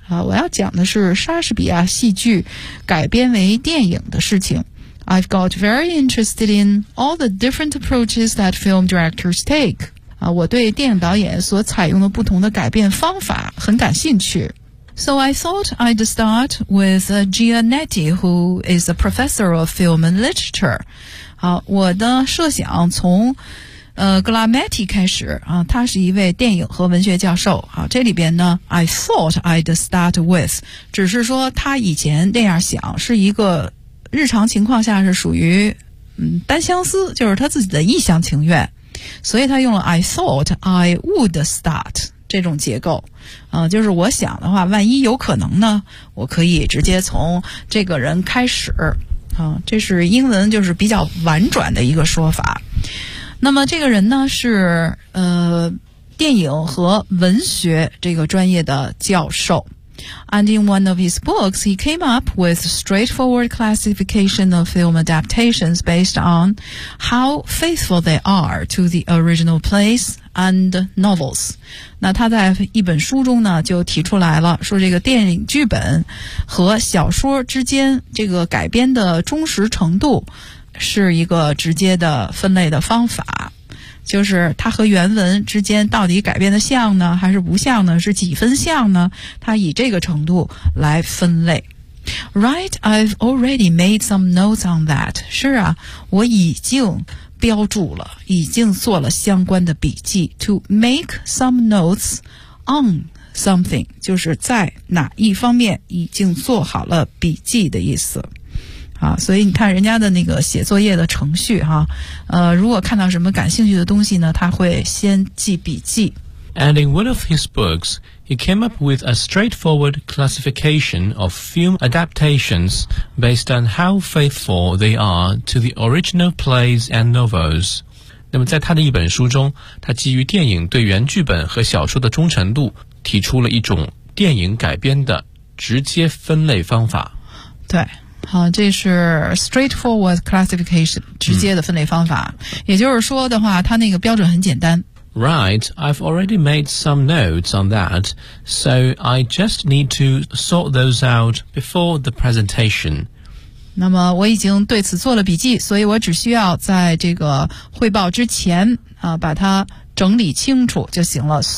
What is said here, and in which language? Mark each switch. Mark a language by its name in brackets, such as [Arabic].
[Chinese] 啊，我要讲的是莎士比亚戏剧改编为电影的事情。 [English] I've got very interested in all the different approaches that film directors take. [Chinese] 啊，我对电影导演所采用的不同的改编方法很感兴趣。 [English] So I thought I'd start with Gianetti, who is a professor of film and literature. [Chinese] 好，我的设想从Glametti 开始啊，他是一位电影和文学教授。好，这里边呢 ， [English] I thought I'd start with， [Chinese] 只是说他以前那样想是一个。日常情况下是属于单相思，就是他自己的一厢情愿，所以他用了 [English] I thought I would start [Chinese] 这种结构，就是我想的话，万一有可能呢，我可以直接从这个人开始这是英文就是比较婉转的一个说法。那么这个人呢是电影和文学这个专业的教授。 [English] And in one of his books, he came up with straightforward classification of film adaptations based on how faithful they are to the original plays and novels. [Chinese] 那他在一本书中呢，就提出来了，说这个电影剧本和小说之间这个改编的忠实程度是一个直接的分类的方法。就是它和原文之间到底改变的像呢还是不像呢，是几分像呢，它以这个程度来分类。 [English] Right, I've already made some notes on that. [Chinese] 是啊，我已经标注了，已经做了相关的笔记。 [English] To make some notes on something, [Chinese] 就是在哪一方面已经做好了笔记的意思。啊，所以你看人家的那个写作业的程序哈、啊，如果看到什么感兴趣的东西呢，他会先记笔记。 [English] And in one of his books, he came up with a straightforward classification of film adaptations based on how faithful they are to the original plays and novels. [Chinese] 那么在他的一本书中，他基于电影对原剧本和小说的忠诚度，提出了一种电影改编的直接分类方法。对。好，这是 [English] straightforward classification, [Chinese] 直接的分类方法。也就是说的话，它那个标准很简单。 [English] Right, I've already made some notes on that, so I just need to sort those out before the presentation. [Chinese] 那么我已经对此做了笔记，所以我只需要在这个汇报之前啊，把它整理清楚就行了。